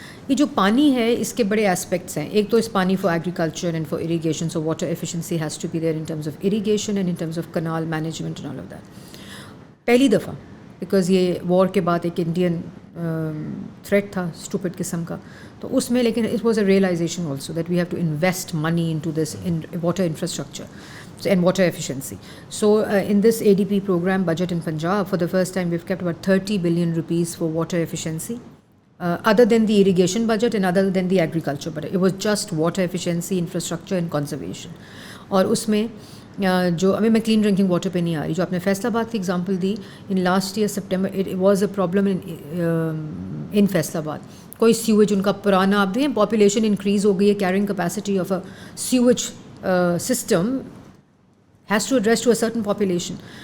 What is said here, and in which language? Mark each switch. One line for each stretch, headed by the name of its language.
Urdu: یہ جو پانی ہے اس کے بڑے اسپیکٹس ہیں.
English: ایک تو اس پانی for agriculture and for irrigation, so water efficiency has to be there in terms of irrigation and in terms of canal management and all of that.
Urdu: پہلی دفعہ بیکاز یہ وار کے بعد ایک انڈین تھریٹ تھا اسٹوپڈ قسم کا, تو اس میں لیکن
English: It was a realization also that we have to invest money into this in water infrastructure and water efficiency. So in this ADP program budget in Punjab, for the first time we've kept about 30 billion rupees for water efficiency other than the irrigation budget and other than the agriculture budget. It was just water efficiency, infrastructure and conservation.
Urdu: اور اس میں جو ابھی میں clean drinking water پہ نہیں آ رہی, جو آپ نے فیصل آباد کی example the,
English: In last year September it was a problem in Faisalabad.
Urdu: کوئی سیویج ان کا پرانا, آپ دیکھیں پاپولیشن انکریز ہو گئی ہے,
English: Carrying capacity of a sewage system has to address to a certain population.